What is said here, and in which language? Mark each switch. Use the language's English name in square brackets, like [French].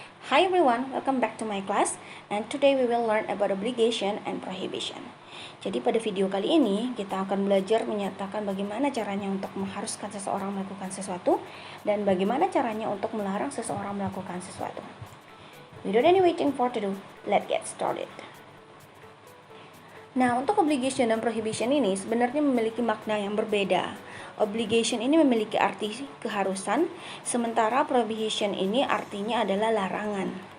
[English] Hi everyone, welcome back to my class. And today we will learn about obligation and prohibition. [Indonesian] Jadi pada video kali ini kita akan belajar menyatakan bagaimana caranya untuk mengharuskan seseorang melakukan sesuatu dan bagaimana caranya untuk melarang seseorang melakukan sesuatu. [English] Without any waiting for to do, let's get started. [Indonesian] Nah, untuk obligation dan prohibition ini sebenarnya memiliki makna yang berbeda. Obligation ini memiliki arti keharusan, sementara prohibition ini artinya adalah larangan.